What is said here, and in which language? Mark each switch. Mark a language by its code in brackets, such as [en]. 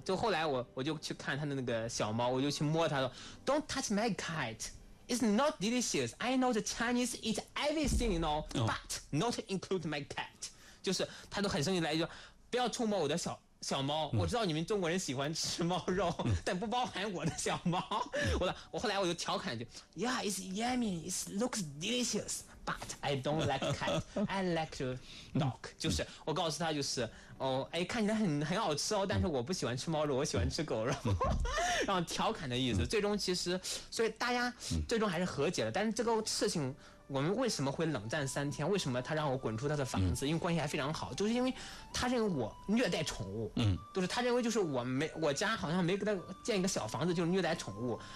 [zh] 就后来我就去看他的那个小猫，我就去摸他，说 [en] Don't touch my kite, it's not delicious, I know the Chinese eat everything, you know, but not include my cat. [zh] 就是他都很生气来说，不要触摸我的小猫，我知道你们中国人喜欢吃猫肉，但不包含我的小猫。我后来我就调侃就 [en] Yeah, it's yummy, it looks delicious, but I don't like cat, I like to dog. [zh] 就是我告诉他就是看起来很好吃哦，但是我不喜欢吃猫肉，我喜欢吃狗肉。然后调侃的意思，最终其实所以大家最终还是和解了。但是这个事情我们为什么会冷战3天，为什么他让我滚出他的房子，因为关系还非常好，就是因为他认为我虐待宠物，就是他认为就是我家好像没给他建一个小房子就是虐待宠物。